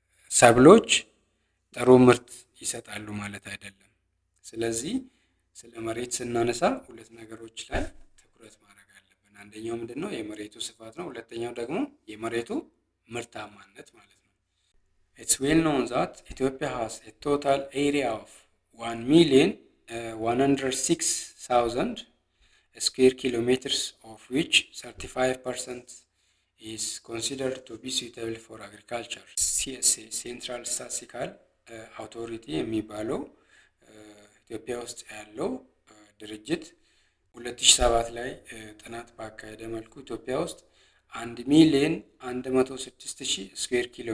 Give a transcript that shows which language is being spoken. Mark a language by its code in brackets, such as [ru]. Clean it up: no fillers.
[am] ሰብሎች ጥሩ ምርት ይሰጣሉ ማለት አይደለም። ስለዚህ ስለ መሬት ስናነሳ ሁለት ነገሮች ላይ ትኩረት ማድረግ አለብን። አንደኛው ምንድነው? የመሬቱ ስፋት ነው። ሁለተኛው ደግሞ የመሬቱ ምርታማነት ማለት ነው። [en] It's well known that Ethiopia has a total area of 1,106,000 square kilometers, of which 35% is considered to be suitable for agriculture. [am] CSA Central Statistical Authority የሚባለው ኢትዮጵያ ውስጥ ያለው ድርጅት 2007 ላይ ጥናት ባካሄደ መልኩ ኢትዮጵያ ውስጥ 1,106,000 ስኩዌር